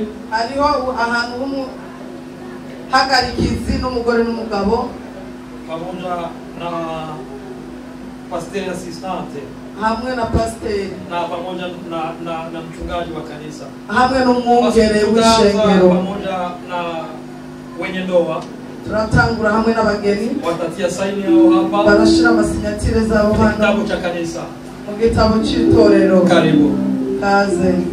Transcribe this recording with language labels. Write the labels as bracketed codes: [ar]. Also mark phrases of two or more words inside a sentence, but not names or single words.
[rn] Hariho ahantu hagarikizi n'umugore n'umugabo [sw] pamoja na pastor assistante [rn] hamwe na pasiteri [sw] na pamoja na mchungaji wa kanisa [rn] hamwe n'umwungere w'ishengero [sw] pamoja na wenye ndoa. [rn] Turatangura hamwe n'abageni [sw] watatia saini yao hapa, [rn] barashira amasinyatire zabo hano [sw] kitabu cha kanisa, [rn] mu gitabo cy'itorero. [sw] Karibu [rn] kaze.